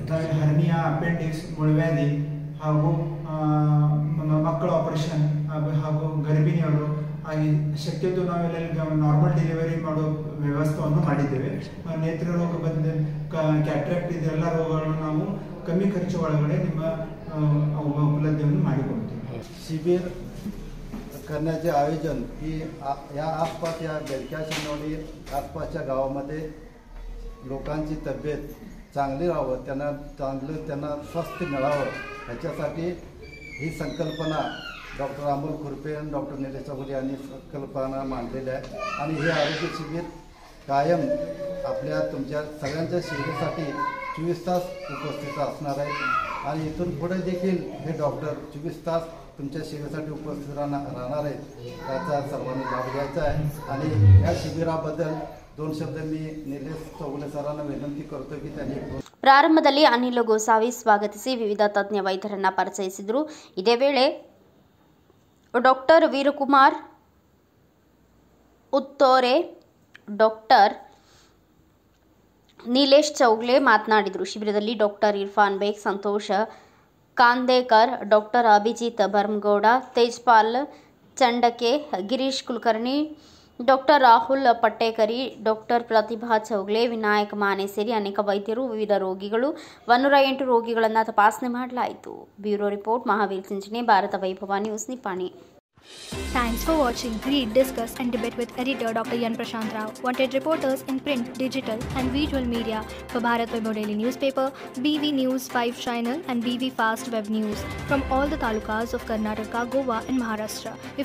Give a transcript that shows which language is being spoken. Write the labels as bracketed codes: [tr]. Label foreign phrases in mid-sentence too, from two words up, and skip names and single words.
[kn] ಹರ್ನಿಯಾ, ಅಪೆಂಡಿಕ್ಸ್, ಮುಳುವ್ಯಾಧಿ ಹಾಗೂ ಮಕ್ಕಳ ಆಪರೇಷನ್ ಹಾಗೂ ಗರ್ಭಿಣಿಯರು ಹಾಗೆ ಶಕ್ಯतो ನಾವೆಲ್ಲ [en] normal delivery [kn] ಮಾಡೋ ವ್ಯವಸ್ಥೆಯನ್ನು ಮಾಡಿದ್ದೇವೆ. ನೇತ್ರ ರೋಗ ಬಂದ ಕ್ಯಾಟ್ರಾಕ್ಟ್ ಇದೆಲ್ಲ ರೋಗಗಳನ್ನು ನಾವು [mr] कमी खर्च [kn] ಒಳಗಡೆ ನಿಮ್ಮ उपलब्धವನ್ನು ಮಾಡಿಕೊಡ್ತೀವಿ. [mr] शिबिर करण्याचे आयोजन ही या आसपास या बेडक्या शिंदोडी आसपासच्या गावामध्ये लोकांची तब्येत चांगली राहावं, त्यांना स्वास्थ्य मिळावं याच्यासाठी ही संकल्पना डॉक्टर अमोल खुरपे आणि डॉक्टर निलेश चौगुले यांनी संकल्पना मांडलेली आहे. आणि हे आरोग्य शिबिर कायम आपल्या तुमच्या सगळ्यांच्या सेवेसाठी 24 तास उपस्थित असणार आहे. आणि इथून पुढे देखील हे डॉक्टर 24 तास तुमच्या शिबिरासाठी उपस्थित राहणार आहेत, याचा सर्वांनी लाभ घ्यायचा आहे. आणि या शिबिराबद्दल 2 शब्द मी निलेश चौगुले सरांना विनंती करतो की त्यांनी [kn] ಪ್ರಾರಂಭದಲ್ಲಿ ಅನಿಲ್ ಗೋಸಾವಿ ಸ್ವಾಗತಿಸಿ ವಿವಿಧ ತಜ್ಞ ವೈದ್ಯರನ್ನ ಪರಿಚಯಿಸಿದರು. ಇದೇ ವೇಳೆ ಡಾಕ್ಟರ್ ವೀರಕುಮಾರ್ ಉತ್ತೋರೆ, ಡಾಕ್ಟರ್ ನೀಲೇಶ್ ಚೌಗ್ಲೆ ಮಾತನಾಡಿದರು. ಶಿಬಿರದಲ್ಲಿ ಡಾಕ್ಟರ್ ಇರ್ಫಾನ್ ಬೇಗ್, ಸಂತೋಷ್ ಕಾಂದೇಕರ್, ಡಾಕ್ಟರ್ ಅಭಿಜಿತ್ ಬರ್ಮಗೌಡ, ತೇಜ್ಪಾಲ್ ಚಂಡಕೆ, ಗಿರೀಶ್ ಕುಲಕರ್ಣಿ, ಡಾಕ್ಟರ್ ರಾಹುಲ್ ಪಟ್ಟೇಕರಿ, ಡಾಕ್ಟರ್ ಪ್ರತಿಭಾ ಚೌಗ್ಲೆ, ವಿನಾಯಕ್ ಮಾನೆ ಸೇರಿ ಅನೇಕ ವೈದ್ಯರು, ವಿವಿಧ ರೋಗಿಗಳು 108 ರೋಗಿಗಳನ್ನು ತಪಾಸಣೆ ಮಾಡಲಾಯಿತು. [en] bureau report, [kn] ಮಹಾವೀರ್ ಚಿಂಚನೆ, ಭಾರತ ವೈಭವ ನ್ಯೂಸ್, ನಿಪ್ಪಾಣಿ. [en] Thanks for watching. Read, discuss and debate with editor Dr. Yan Prashant Rao. Wanted reporters in print, digital and visual media for Bharat Vaibhav Daily Newspaper, BV News 5 Channel and BV Fast Web News from all the talukas of Karnataka, Goa and Maharashtra.